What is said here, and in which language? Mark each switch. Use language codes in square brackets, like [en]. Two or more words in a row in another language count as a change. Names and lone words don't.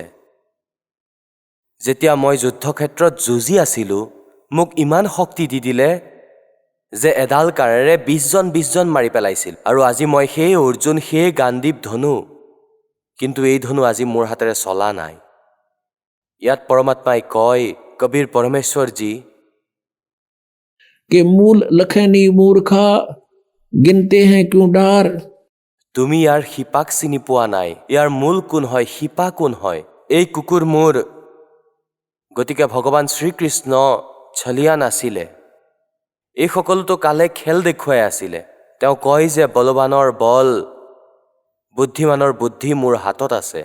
[as] যেতিয়া মই যুদ্ধক্ষেত্ৰত যুঁজি আছিলোঁ, মোক ইমান শক্তি দি দিলে যে এডাল কাঁড়েৰে 20 জন মাৰি পেলাইছিল। আৰু আজি মই সেই অৰ্জুন, সেই গাণ্ডীৱ ধনু, কিন্তু এই ধনু আজি মোৰ হাতেৰে চলা নাই। ইয়াত পৰমাত্মাই কয়, কবীৰ পৰমেশ্বৰজী, [hi] कि मूल लखनी मूर्खा गिनते हैं क्यों डार। [as] তুমি ইয়াৰ শিপাক চিনি পোৱা নাই। ইয়াৰ মূল কোন হয়, শিপা কোন হয়? এই কুকুৰ মোৰ। গতিকে ভগৱান শ্ৰীকৃষ্ণ ছলিয়া নাছিলে। এই সকলোতো কালে খেল দেখুৱাই আছিলে। তেওঁ কয় যে বলৱানৰ বল, বুদ্ধিমানৰ বুদ্ধি মোৰ হাতত আছে।